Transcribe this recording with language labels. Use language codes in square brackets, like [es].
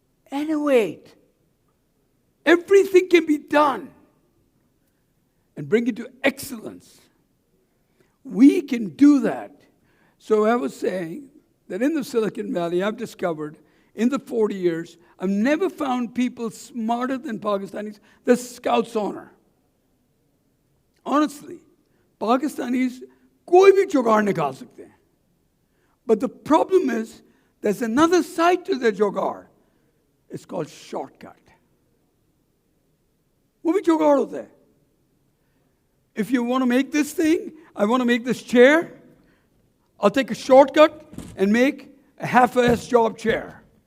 [en] And wait, everything can be done and bring it to excellence. We can do that. So I was saying that in the Silicon Valley, I've discovered in the 40 years, I've never found people smarter than Pakistanis. The Scouts honor. [hi] Honestly, Pakistanis कोई भी जुगाड़ निकाल सकते हैं. [en] But the problem is, there's another side to the jugaad. It's called shortcut. [hi] वो भी जुगाड़ होता है. [en] If you want to make this thing, I want to make this chair, I'll take a shortcut and make a half-ass job chair.